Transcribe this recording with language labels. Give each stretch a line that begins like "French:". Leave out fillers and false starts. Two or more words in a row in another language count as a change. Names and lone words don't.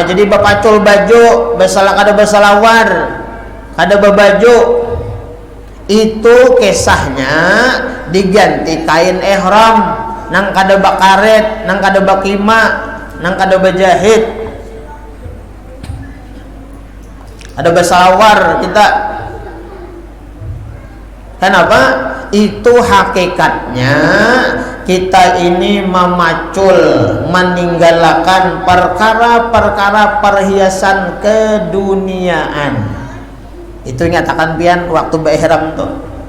Banjar: Jadi bapacul baju, kada besalawar, kada bebaju. Itu kisahnya diganti kain ihram, nang kada bakaret, nang kada bakima, nang kada bajahit. Ada besalawar kita. Kenapa?
Indonesian: Itu hakikatnya kita ini memacul, meninggalkan perkara-perkara perhiasan keduniaan.
Banjar: Itu nyatakan pian waktu berihram tuh.